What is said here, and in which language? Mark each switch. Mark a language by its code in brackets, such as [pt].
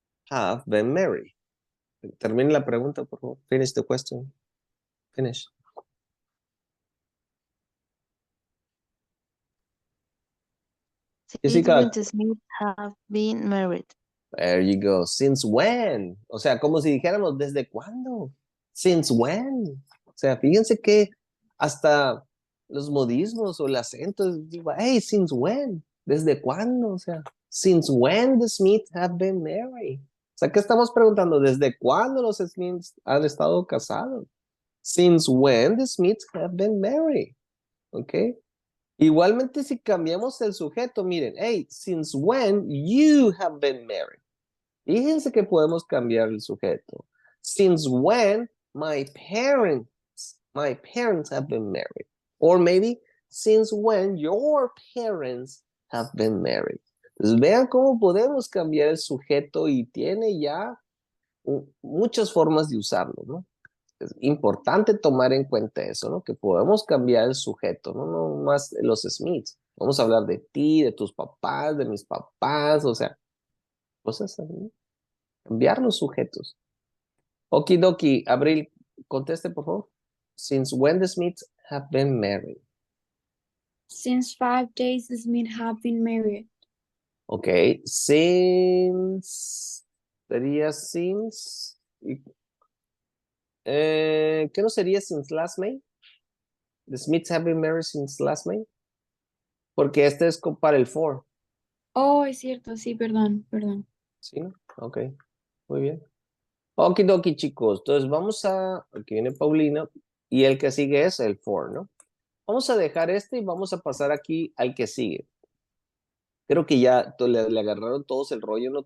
[en] Have been married. [es] Termine la pregunta, por favor. [en] Finish the question. Finish. Since Jessica. when the Smiths have been married? There you go. Since when? [es] O sea, como si dijéramos, ¿desde cuándo? [en] Since when? [es] O sea, fíjense que hasta los modismos o el acento, digo, [en] hey, since when? [es] ¿Desde cuándo? O sea, [en] since when the Smiths have been married? [es] O sea, ¿qué estamos preguntando? ¿Desde cuándo los Smiths han estado casados? [en] Since when the Smiths have been married? ¿Ok? [es] Igualmente, si cambiamos el sujeto, miren, [en] hey, since when you have been married? [es] Fíjense que podemos cambiar el sujeto. [en] Since when my parents have been married. Or maybe, since when your parents have been married. [es] Entonces, vean cómo podemos cambiar el sujeto y tiene ya muchas formas de usarlo, ¿no? Es importante tomar en cuenta eso, ¿no? Que podemos cambiar el sujeto, ¿no? No más los Smiths. Vamos a hablar de ti, de tus papás, de mis papás, o sea, cosas así. Cambiar los sujetos. Okidoki, Abril, conteste por favor. [en] Since when the Smiths have been married? Since 5 days the Smiths have been married. Okay, since, sería since, [es] ¿Qué no sería [en] since last May? The Smiths have been married since last May. [es] Porque este es para el for. Oh, es cierto, sí, perdón, perdón. ¿Sí? Ok, muy bien. Okidoki, chicos. Entonces vamos a, aquí viene Paulina, y el que sigue es el for, ¿no? Vamos a dejar este y vamos a pasar aquí al que sigue. Creo que ya le agarraron todos el rollo, ¿no?